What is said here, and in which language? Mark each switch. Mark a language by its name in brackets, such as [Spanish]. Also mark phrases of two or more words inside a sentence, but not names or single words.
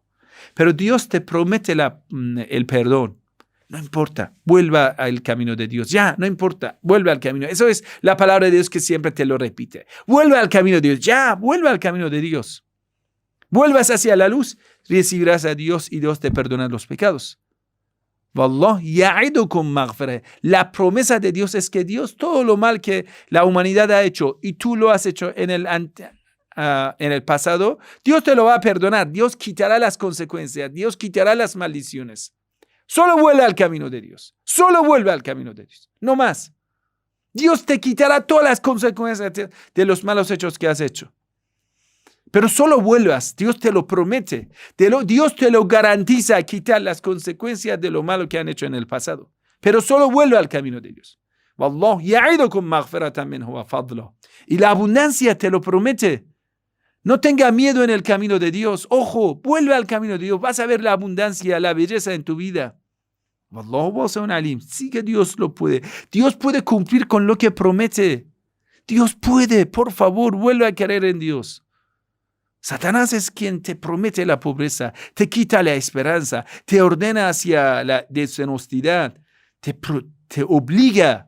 [Spanish] Pero Dios te promete el perdón. No importa, vuelva al camino de Dios. Ya, no importa, vuelve al camino. Eso es la palabra de Dios que siempre te lo repite. Vuelve al camino de Dios. Ya, vuelve al camino de Dios. Vuelvas hacia la luz, recibirás a Dios y Dios te perdona los pecados. [Arabic] والله يعدكم مغفرة. [Spanish] La promesa de Dios es que Dios, todo lo mal que la humanidad ha hecho y tú lo has hecho en el pasado, Dios te lo va a perdonar. Dios quitará las consecuencias. Dios quitará las maldiciones. Solo vuelve al camino de Dios. Solo vuelve al camino de Dios. No más. Dios te quitará todas las consecuencias de los malos hechos que has hecho. Pero solo vuelvas, Dios te lo promete, Dios te lo garantiza, quitar las consecuencias de lo malo que han hecho en el pasado. Pero solo vuelve al camino de Dios. [Arabic] والله يعدكم مغفرة منه وفضلا. [Spanish] Y la abundancia te lo promete. No tenga miedo en el camino de Dios. Ojo, vuelve al camino de Dios. Vas a ver la abundancia, la belleza en tu vida. [Arabic] والله واسع عليم. [Spanish] Sí que Dios lo puede. Dios puede cumplir con lo que promete. Dios puede. Por favor, vuelve a creer en Dios. Satanás es quien te promete la pobreza, te quita la esperanza, te ordena hacia la deshonestidad, te obliga.